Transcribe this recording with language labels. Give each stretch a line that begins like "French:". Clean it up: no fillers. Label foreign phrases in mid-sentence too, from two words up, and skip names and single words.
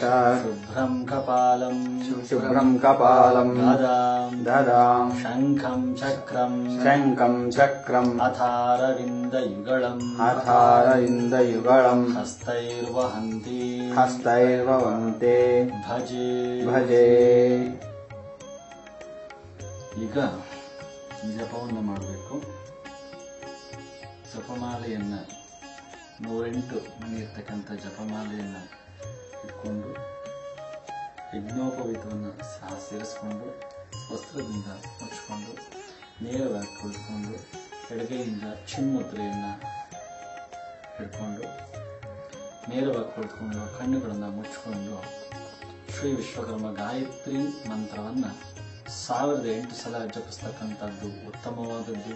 Sanskrit: ಶುಭ್ರಂ ಕಪಾಲಂ ಶುಭ್ರಂ ಕಪಾಲಂ ಗದಾಂ ದದಾಂ ಶಂಖಂ ಚಕ್ರಂ ಶಂಖಂ ಚಕ್ರಂ ಅಥಾರವಿಂದಯುಗಳಂ ಅಥಾರವಿಂದಯುಗಳಂ ಹಸ್ತೈರ್ವಹಂತಿ ಹಸ್ತೈರ್ವಂತೆ ಭಜೆ ಭಜೆ.
Kannada: ಈಗ ಜಪವನ್ನು ಮಾಡಬೇಕು. ಜಪಮಾಲೆಯನ್ನ 108 ಮಣಿ ಇರ್ತಕ್ಕಂಥ ಜಪಮಾಲೆಯನ್ನು ಇಟ್ಕೊಂಡು ಯಜ್ಞೋಪವೀತವನ್ನು ಸಹ ಸೇರಿಸ್ಕೊಂಡು ವಸ್ತ್ರದಿಂದ ಮುಚ್ಚಿಕೊಂಡು ನೇರವಾಗಿ ಕುಳಿತುಕೊಂಡು ಎಡಗೈಯಿಂದ ಚಿನ್ಮುದ್ರೆಯನ್ನು ಹಿಡ್ಕೊಂಡು ನೇರವಾಗಿ ಕುಳಿತುಕೊಂಡು ಕಣ್ಣುಗಳನ್ನು ಮುಚ್ಚಿಕೊಂಡು ಶ್ರೀ ವಿಶ್ವಕರ್ಮ ಗಾಯತ್ರಿ ಮಂತ್ರವನ್ನು 1008 ಸಲ ಜಪಿಸ್ತಕ್ಕಂಥದ್ದು ಉತ್ತಮವಾದದ್ದು.